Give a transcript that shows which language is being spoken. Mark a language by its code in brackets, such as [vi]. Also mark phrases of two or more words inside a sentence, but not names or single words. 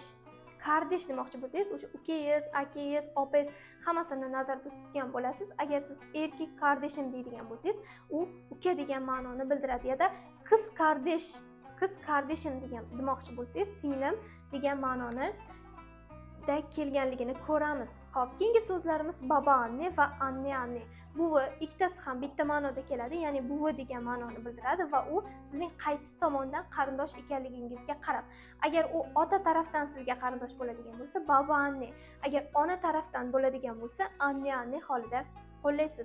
[uz] Kardesh demoqchi bo'lsangiz, o'sha ukangiz, akangiz, opangiz hammasini nazarda tutgan bo'lasiz. Agar siz [tr] erkak kardeshim [uz] deydigan bo'lsangiz, u uka degan ma'noni bildiradi. Ya da [tr] qiz kardeshim [uz] demoqchi bo'lsangiz, singlim degan ma'noni da kelganligini ko'ramiz. Xo'p, keyingi so'zlarimiz [tr] baba anne [uz] va [tr] anne anne. [uz] Buvi ikkitasi ham bitta ma'noda keladi, ya'ni buvi degan ma'noni bildiradi va u sizning qaysi tomondan qarindosh ekanligingizga qarab. Agar u ota tarafdan sizga qarindosh bo'ladigan bo'lsa, [tr] baba anne. [uz] Agar ona tarafdan bo'ladigan bo'lsa, [tr] anne anne [uz] holida qo'llaysiz.